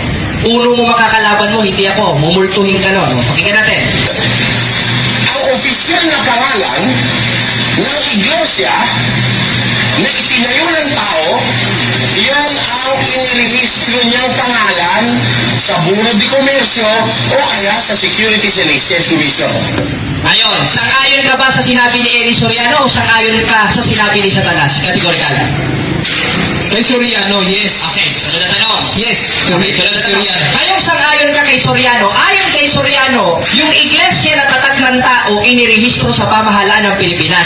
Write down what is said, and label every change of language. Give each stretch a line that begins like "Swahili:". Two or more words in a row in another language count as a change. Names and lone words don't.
Filipino: Uno mo makakalaban mo, hindi ako. Mumultuhin ka nun. Pakinggan natin. Ang opisyal na pangalan ng iglesia na itinayo ng tao, yan ang inirehistro niyang pangalan sa Bureau de Comercio o kaya sa Securities and Exchange Commission. Ayon, sang-ayon ka ba sa sinabi ni Eli Soriano o sang-ayon ka sa sinabi ni Satanas? Categorical. Kay Soriano, yes. Okay, sunod na tanong. Yes. Sunod na Soriano. Ngayong sang-ayon ka kay Soriano, ayon kay Soriano, yung iglesia na tatag ng tao inirehistro sa pamahalaan ng Pilipinas.